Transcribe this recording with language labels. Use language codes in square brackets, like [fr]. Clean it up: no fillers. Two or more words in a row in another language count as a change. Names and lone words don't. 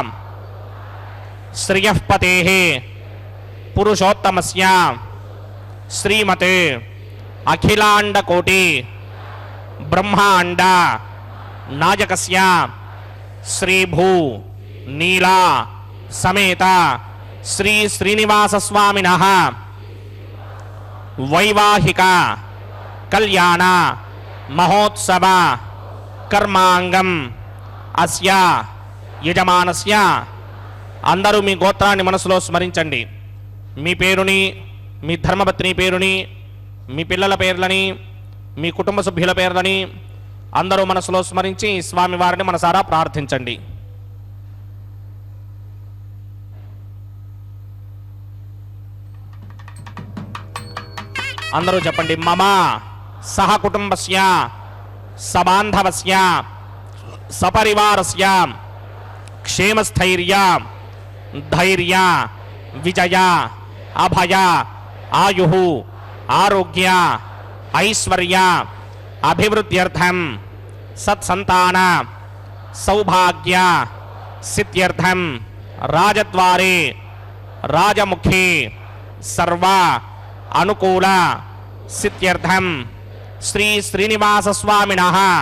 [sa] श्रियःपतेः पुरुषोत्तमस्य श्रीमते अखिलांड कोटि ब्रह्मांड नायकस्य श्री भू नीला समेत श्री श्रीनिवास स्वामिनः वैवाहिक कल्याण महोत्सव कर्मांगम अस्य यजमानस्य [te] అందరూ మీ గోత్రాన్ని మనసులో స్మరించండి। మీ పేరుని మీ ధర్మపత్ని పేరుని మీ పిల్లల పేర్లని మీ కుటుంబ సభ్యుల పేర్లని అందరూ మనసులో స్మరించి స్వామి వారిని మనసారా ప్రార్థించండి। అందరూ చెప్పండి। [sa] మమ సహ కుటుంబస్య సబాంధవస్య సపరివారస్య క్షేమస్థైర్య धैर्य विजय अभय आयुः आरोग्य ऐश्वर्य अभिवृद्ध्यर्थं सत्संतान सौभाग्य सिद्ध्यर्थं राजद्वारे राजमुखे सर्व अनुकूल सिद्ध्यर्थं श्री श्रीनिवास स्वामिनः